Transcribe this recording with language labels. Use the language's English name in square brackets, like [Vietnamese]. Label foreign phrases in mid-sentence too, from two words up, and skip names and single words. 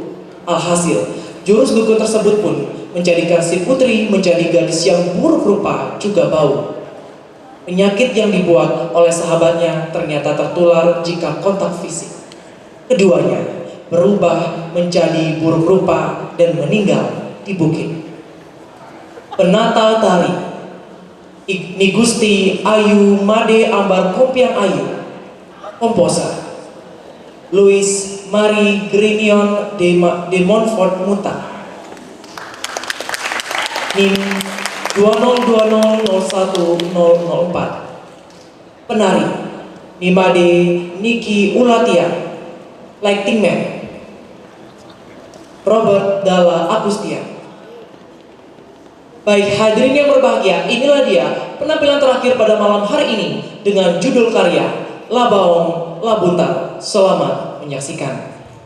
[Indonesian] Alhasil, jurus dukun tersebut pun menjadikan si putri menjadi gadis yang buruk rupa juga bau. Penyakit yang dibuat oleh sahabatnya ternyata tertular jika kontak fisik. Keduanya berubah menjadi buruk rupa dan meninggal di bukit. Penata tari Ni Gusti Ayu Made Ambar Kompiang Ayu. Komposer Louis Marie Grignon de Montfort Muta. NIM 202001004. Penari Nimade Niki Ulatia. Lighting Man Robert Dalla Agustia. Baik hadirin yang berbahagia, inilah dia penampilan terakhir pada malam hari ini dengan judul karya La Baong La Buntar. Selamat menyaksikan.